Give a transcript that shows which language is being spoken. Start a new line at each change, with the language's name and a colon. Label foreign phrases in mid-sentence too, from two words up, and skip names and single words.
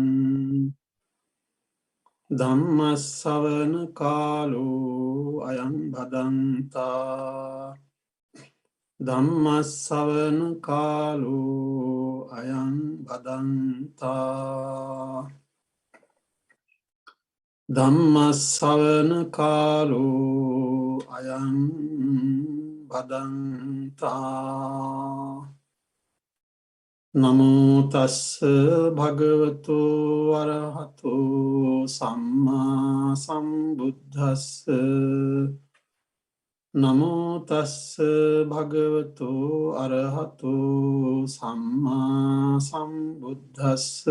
Pali: ධම්ම ශ්‍රවණ කාලෝ අයං භදන්තා ධම්ම ශ්‍රවණ කාලෝ අයං භදන්තා ධම්ම ශ්‍රවණ කාලෝ අයං භදන්තා නමෝ තස්ස භගවතු වරහතෝ සම්මා සම්බුද්දස්ස නමෝ තස්ස භගවතු අරහතෝ සම්මා සම්බුද්දස්ස